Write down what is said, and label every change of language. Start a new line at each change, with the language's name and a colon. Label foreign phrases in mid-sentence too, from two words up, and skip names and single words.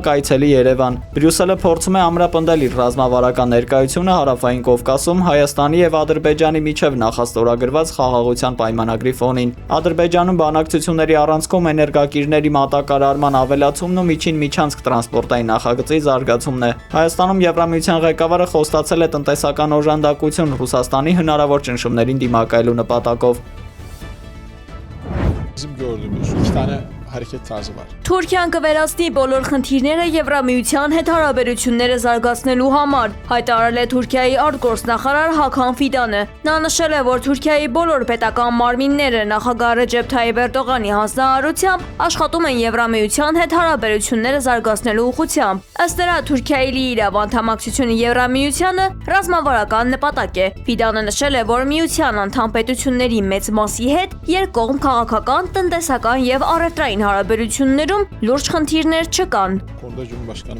Armenian: կայցելի Երևան։ Բրյուսելը փորձում է ամրապնդել իր ռազմավարական ներկայությունը Հարավային Կովկասում Հայաստանի եւ Ադրբեջանի միջև նախաստորագրված խաղաղության պայմանագրի ֆոնին։ Ադրբեջանում բանակցությունների առանցքում էներգակիրների մատակարարման ավելացումն ու միջին միջանցք տրանսպորտային նախագծի զարգացումն է։ Հայաստանում Եվրամիության ղեկավարը խոստացել է տնտեսական օժանդակություն Ռուսաստանի հնարավոր ճնշումներին դիմակայելու նպատակով։
Turkish: Bizim gördüğümüz iki tane hareket tarzı var.
Armenian: Թուրքիան կվերացնի բոլոր խնդիրները Եվրամիության հետ հարաբերությունները զարգացնելու համար, հայտարարել է Թուրքիայի արտգործնախարար Հական Ֆիդանը։ Նա նշել է, որ Թուրքիայի բոլոր պետական մարմինները նախագահ Ռեջեփ Թայիպ Էրդողանի հանձնարարությամբ աշխատում են Եվրամիության հետ հարաբերությունները զարգացնելու ուղղությամբ։ Ըստ նրա, Թուրքիայի լիիրավ անդամակցությունը Եվրամիությանը ռազմավարական նպատակ է։ Ֆիդանը նշել է, որ միության անդամ պետությունների մեծ մասի հետ երկկողմ քաղաքական, տնտեսական եւ առևտրային հարաբերություններում լուրջ խնդիրներ չկան։